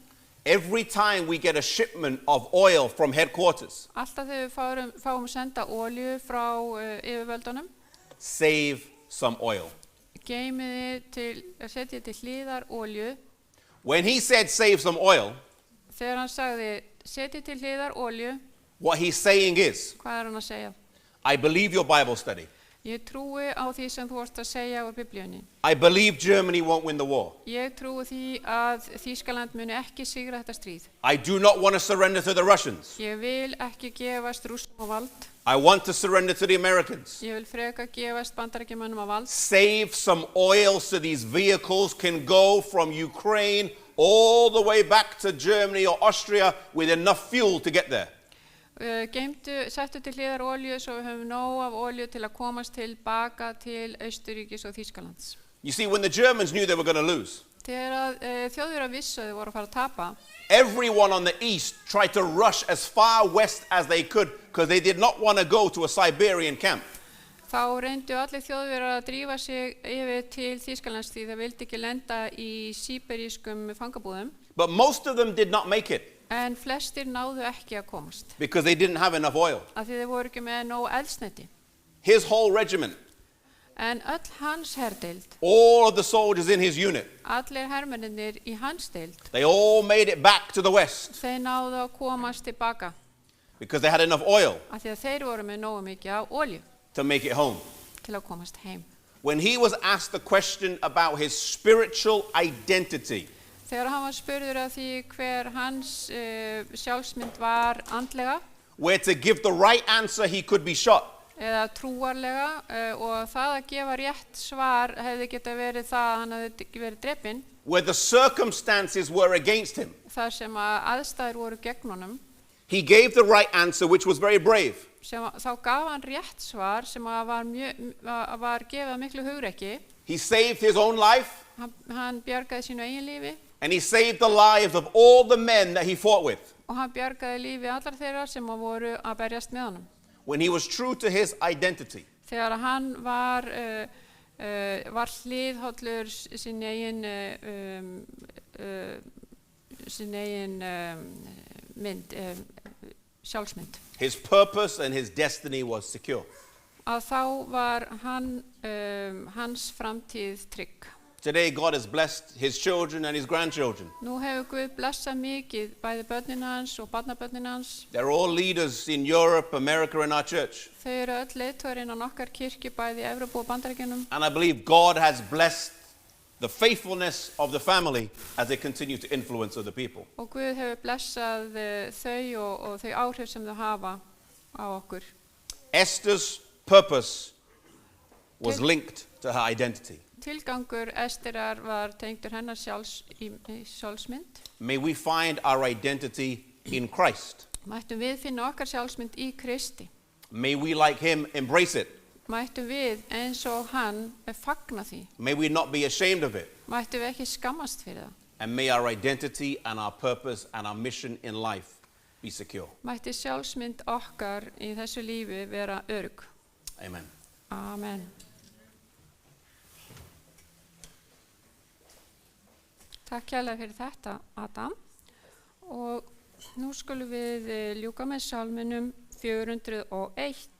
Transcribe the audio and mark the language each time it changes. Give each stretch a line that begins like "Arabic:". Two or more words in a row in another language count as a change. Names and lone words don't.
English: Every time we get a shipment of oil from headquarters,
Icelandic: alltaf þegar við fáum senda olju frá yfirvöldunum,
English: save some oil.
Icelandic: setjið til hliðar olju.
English: When he said save some oil,
Icelandic: Þegar hann sagði setjið til hliðar olju,
English: what he's saying is,
Icelandic: hvað hann að segja?
English: I believe your Bible study.
Icelandic: Ég trúi á því sem þú vorst að segja úr Biblíunni.
English: I believe Germany won't win the war.
Icelandic: Ég trúi því að Þýskaland muni ekki sigra þetta stríð.
English: I do not want to surrender to the Russians.
Icelandic: Ég vil ekki gefast Rússum á vald.
English: I want to surrender to the Americans.
Icelandic: Ég vil freka gefast Bandaríkjamönnum á vald.
English: Save some oil so these vehicles can go from Ukraine all the way back to Germany or Austria with enough fuel to get there.
Icelandic: Settu til hliðar olju svo við höfum nóg af olju til að komast tilbaka til Austurríkis og Þýskalands.
English: You see, when the Germans knew they were going to lose,
Icelandic: Þegar Þjóðverjar vissu að þau voru að fara að tapa,
English: everyone on the east tried to rush as far west as they could because they did not want to go to a Siberian camp.
Icelandic: þá reyndu allir Þjóðverjar að drífa sig yfir til Þýskalands því þeir vildi ekki lenda í síberískum fangabúðum.
English: But most of them did not make it
Icelandic: En flestir náðu ekki að komast
English: because they didn't have enough oil.
Icelandic: af því þeir voru ekki með nóg eldsneyti.
English: His whole regiment,
Icelandic: En öll hans herdeild,
English: all of the soldiers in his unit,
Icelandic: allir hermennirnir í hans deild,
English: they all made it back to the west
Icelandic: þeir náðu að komast tilbaka
English: because they had enough oil
Icelandic: af því að þeir voru með nógu mikið af olju
English: to make it home.
Icelandic: til að komast heim.
English: When he was asked the question about his spiritual identity,
Icelandic: Þegar hann var spurður að því hver hans sjálfsmynd var andlega
English: where to give the right answer he could be shot,
Icelandic: eða trúarlega og það að gefa rétt svar hefði geta verið það að hann hefði verið drepinn,
English: where the circumstances were against him,
Icelandic: þar sem að aðstæður voru gegn honum,
English: he gave the right answer, which was very brave.
Icelandic: þá gaf hann rétt svar sem að var gefið af miklu hugrekki.
English: He saved his own life,
Icelandic: Hann bjargaði sínu eigin lífi
English: and he saved the lives of all the men that he fought with.
Icelandic: og hann bjargaði lífi allar þeirra sem að voru að berjast með honum.
English: When he was true to his identity,
Icelandic: Þegar hann var hliðhollur sín eigin mynd, sjálfsmynd,
English: his purpose and his destiny was secure.
Icelandic: að þá var hans framtíð trygg.
English: Today, God has blessed his children and his grandchildren.
Icelandic: Nú hefur Guð blessað mikið bæði börnin hans og barnabörnin hans.
English: They're all leaders in Europe, America, and our church.
Icelandic: Þau eru öll leiðtogar innan okkar kirkju bæði í Evrópu og Bandaríkjunum.
English: And I believe God has blessed the faithfulness of the family as they continue to influence other people.
Icelandic: Og Guð hefur blessað þau og þau áhrif sem þau hafa á okkur.
English: Esther's purpose was linked to her identity.
Icelandic: Tilgangur Esterar var tengdur hennar sjálfsmynd.
English: May we find our identity in Christ.
Icelandic: Mættum við finna okkar sjálfsmynd í Kristi.
English: May we, like him, embrace it.
Icelandic: Mættum við eins og hann fagna því.
English: May we not be ashamed of it.
Icelandic: Mættum við ekki skammast fyrir það.
English: And may our identity and our purpose and our mission in life be secure.
Icelandic: Mætti sjálfsmynd okkar í þessu lífi vera örugg.
English: Amen.
Icelandic: Amen. Takk kærlega fyrir þetta, Adam. Og nú skulum við ljúka með salminum 401.